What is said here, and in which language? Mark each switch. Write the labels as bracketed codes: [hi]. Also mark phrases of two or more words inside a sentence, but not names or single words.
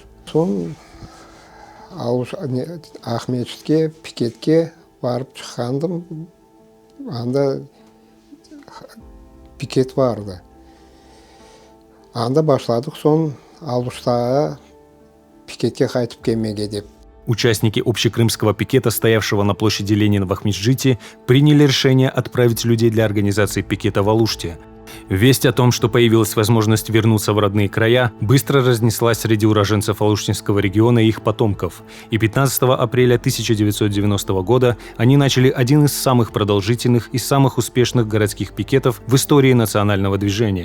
[crh] Son Ahmetçik'e, piketke varıp çıkandım. Anda piket vardı. Anda başladık son Aluşta'ya piketke kaytıp gelmeye deyip. [ru] Участники общекрымского пикета, стоявшего на площади Ленина в Ахмеджите, приняли решение отправить людей для организации пикета в Алуште. Весть о том, что появилась возможность вернуться в родные края, быстро разнеслась среди уроженцев Алуштинского региона и их потомков. И 15 апреля 1990 года они начали один из самых продолжительных и самых успешных городских пикетов в истории национального движения.